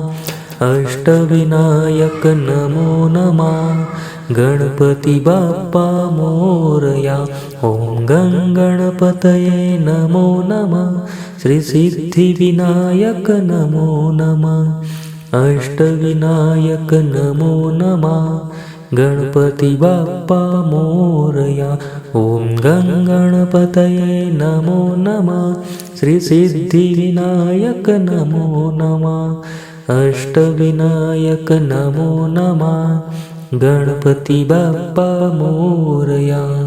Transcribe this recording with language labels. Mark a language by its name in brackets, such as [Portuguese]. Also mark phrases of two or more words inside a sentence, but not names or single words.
[Sanskrit] અષ્ટવિનાયક નમો નમઃ. [Marathi] ગણપતિ બાપ્પા મોરયા. [Sanskrit] ઓમ ગં ગણપતયે નમો નમઃ. શ્રી સિદ્ધિ વિનાયક નમો નમઃ. अष्टविनायक नमो नमः [Marathi] गणपति बाप्पा मोरया। [Sanskrit] ओम गं गणपतये नमो नमः श्री सिद्धिविनायक नमो नमः अष्टविनायक नमो नमः [Marathi] गणपति बाप्पा मोरया।